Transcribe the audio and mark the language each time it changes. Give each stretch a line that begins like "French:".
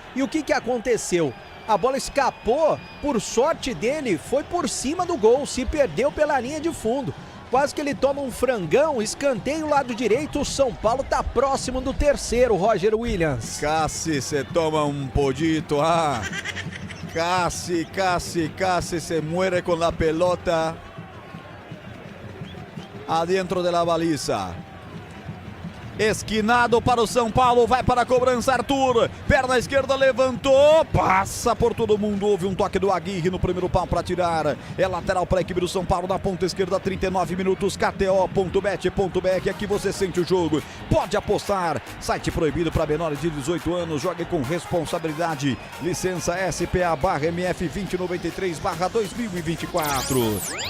Portuguese: E o que aconteceu? A bola escapou, por sorte dele, foi por cima do gol, se perdeu pela linha de fundo. Quase que ele toma um frangão, escanteio lado direito, o São Paulo tá próximo do terceiro, Roger Williams.
Spanish: Casi se toma
Portuguese: um
Spanish: podito, ah. Casi se muere con la pelota adentro de la baliza.
Portuguese: Esquinado para o São Paulo, vai para a cobrança Arthur, perna esquerda levantou, passa por todo mundo, houve um toque do Aguirre no primeiro pau para tirar, é lateral para a equipe do São Paulo na ponta esquerda, 39 minutos, KTO.bet.br, aqui você sente o jogo, pode apostar, site proibido para menores de 18 anos, jogue com responsabilidade, licença SPA/MF 2093/2024.